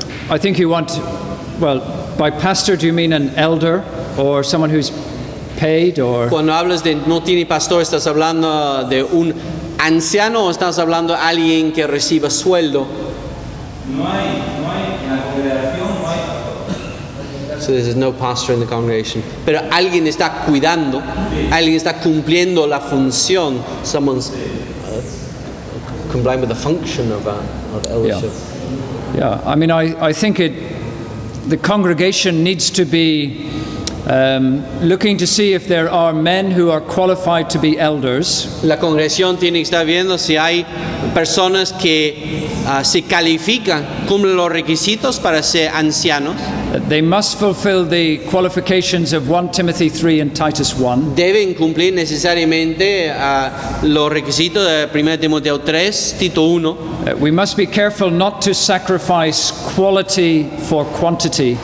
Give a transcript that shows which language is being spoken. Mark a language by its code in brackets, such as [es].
[en] I think you want, well, by pastor do you mean an elder or someone who's paid or... [es] Cuando hablas de no tiene pastor, ¿estás hablando de un anciano o estás hablando de alguien que reciba sueldo? No hay en la congregación no hay pastor. [en] So there's no pastor in the congregation. [es] Pero alguien está cuidando, alguien está cumpliendo la función. [en] Someone's complying with the function of eldership. Yeah, I mean, I think the congregation needs to be looking to see if there are men who are qualified to be elders. [es] La congregación tiene que estar viendo si hay personas que se califican, cumplen los requisitos para ser ancianos. [en] They must fulfill the qualifications of 1 Timothy 3 and Titus 1. [es] Deben cumplir necesariamente los requisitos de 1 Timoteo 3, Tito 1. [en] We must be careful not to sacrifice quality for quantity.